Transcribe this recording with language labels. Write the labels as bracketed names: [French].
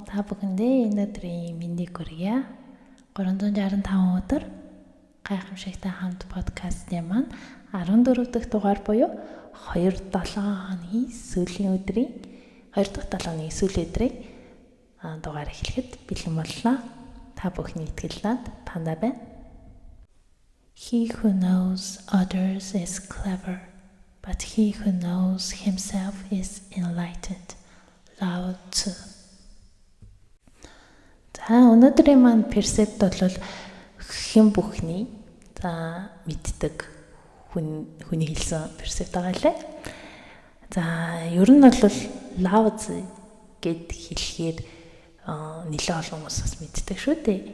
[Mongolian] Та бүхэндээ өнөөдрийн мэндийг хүргье. 365 өдөр гайхамшигтай хамт подкастын маань 14 дахь дугаар буюу 2 дахь 7 өдрийн сүүлийн өдрийн дугаар эхлэхэд бэлэн боллоо. Та бүхний итгэлээр тандаа байна. [English] He who knows others is clever, but he who knows himself is enlightened. Lao Tzu. [Mongolian] За өнөөдрийн маань персепт бол хэн бүхний мэддэг хүний хэлсэн персепт байгаа лээ. За ер нь бол Lao Tzu гэд хэлэхээр нэлээд олон хүмүүс бас мэддэг шүү дээ.